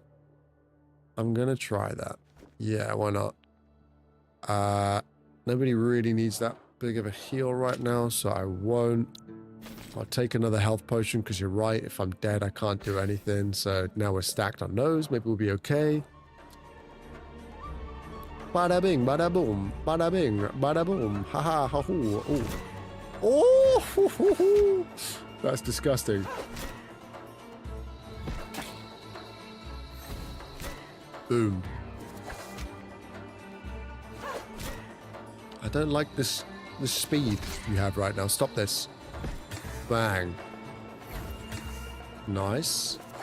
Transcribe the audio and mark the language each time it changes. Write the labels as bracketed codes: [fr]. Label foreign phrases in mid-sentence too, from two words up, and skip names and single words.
[en] I'm going to try that. Yeah, why not? Nobody really needs that big of a heal right now, so I won't. I'll take another health potion because you're right. If I'm dead, I can't do anything. So now we're stacked on those. Maybe we'll be okay. Bada bing, bada boom, bada bing, bada boom. Ha ha ha hoo. Oh, hoo, hoo, hoo. That's disgusting. Boom. I don't like this speed you have right now. Stop this. Bang. Nice.